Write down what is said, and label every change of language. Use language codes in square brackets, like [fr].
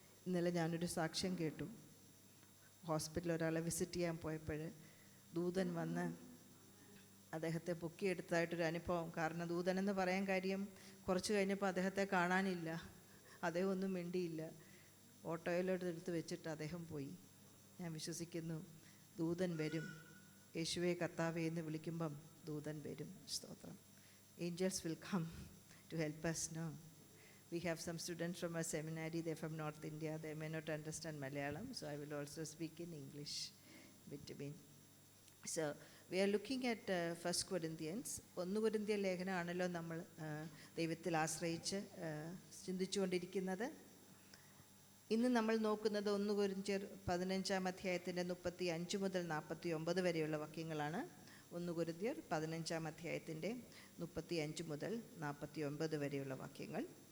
[ml] ഇന്നലെ ഞാനൊരു സാക്ഷ്യം കേട്ടു. ഹോസ്പിറ്റലിൽ ഒരാളെ വിസിറ്റ് ചെയ്യാൻ പോയപ്പോൾ ദൂതൻ വന്ന് അദ്ദേഹത്തെ പൊക്കിയെടുത്തതായിട്ടൊരു അനുഭവം. കാരണം ദൂതനെന്ന് പറയാൻ കാര്യം, കുറച്ച് കഴിഞ്ഞപ്പോൾ അദ്ദേഹത്തെ കാണാനില്ല. അദ്ദേഹം ഒന്നും മിണ്ടിയില്ല. ഓട്ടോയിലോട്ട് വെച്ചിട്ട് അദ്ദേഹം പോയി. ഞാൻ വിശ്വസിക്കുന്നു ദൂതൻ വരും. യേശുവേ കർത്താവേ എന്ന് വിളിക്കുമ്പം ദൂതൻ വരും. സ്തോത്രം. [en] Angels will come to help us now. We have some students from our seminary. They're from North India. They may not understand Malayalam, so I will also speak in English between. So we are looking at 1 Corinthians. [ml] 1 കൊരിന്ത്യർ ലേഖനമാണല്ലോ നമ്മൾ ദൈവത്തിൽ ആശ്രയിച്ച് ചിന്തിച്ചുകൊണ്ടിരിക്കുന്നത്. ഇന്ന് നമ്മൾ നോക്കുന്നത് 1 കൊരിന്ത്യർ 15-ാം അധ്യായത്തിൻ്റെ 35 മുതൽ 49 വരെയുള്ള വാക്യങ്ങളാണ്. 1 കൊരിന്ത്യർ 15-ാം അധ്യായത്തിൻ്റെ 35 മുതൽ 49 വരെയുള്ള വാക്യങ്ങൾ.